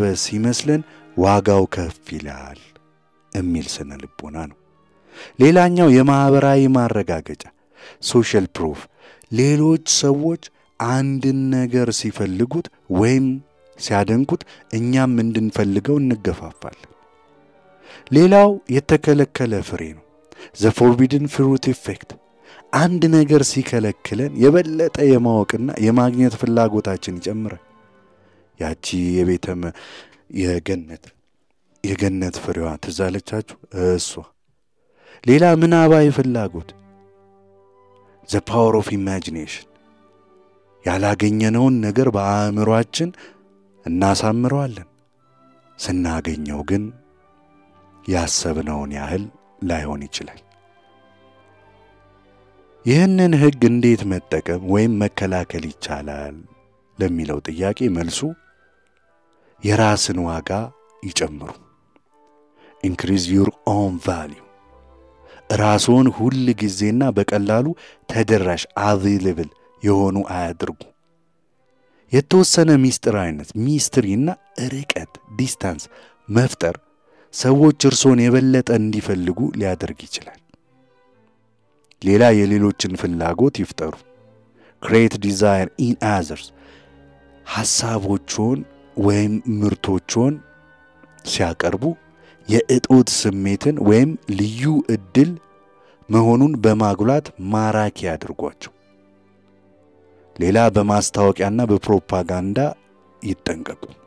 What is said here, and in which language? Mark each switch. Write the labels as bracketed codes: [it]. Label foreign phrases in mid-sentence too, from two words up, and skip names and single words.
[am] ሲመስለን ዋጋው ከፍ ይላል የሚል ስነ ልቦና ነው ሌላኛው የማህበራዊ ማረጋገጫ [en] social proof [am] ሌሎች ሰዎች አንድ ነገር ሲፈልጉት ወይም ሲያደንቁት እኛም እንድንፈልገው እንገፋፋለን ሌላው የተከለከለ ፍሬ ነው [en] the forbidden fruit effect [am] አንድ ነገር ሲከለክለን የበለጠ የማወቅና የማግኘት ፍላጎታችን ይጨምራል ያቺ የገነት ፍሬዋ ተዛለቻችሁ እሷ ሌላ ምናባዊ ፍላጎት [en] the power of imagination [am] ያላገኘነውን ነገር በአእምሮአችን እናሳምረዋለን ስናገኘው ግን ያሰብነውን ያህል ላይሆን ይችላል ይህንን ሕግ እንዴት መጠቀም ወይም መከላከል ይቻላል ለሚለው ጥያቄ መልሱ የራስን ዋጋ ይጨምሩ [en] increase your own value [am] ራስዎን ሁሉ ጊዜና በቀላሉ ተደራሽ available የሆኑ አያድርጉ የተወሰነ ሚስጥሪና ርቀት ዲስታንስ መፍጠር ሰዎች እርሶን የበለጠ እንዲፈልጉ ሊያደርግ ይችላል ሌላ የሌሎችን ፍላጎት ይፍጠሩ [en] create desire in others [am] ሐሳቦችን ወይም ምርቶችን ሲያቀርቡ የእጦት ስሜትን ወይም ልዩ እድል መሆኑን በማጉላት ማራኪ ያድርጓቸው ሌላ በማስታወቂያና በፕሮፓጋንዳ ይጠንቀቁ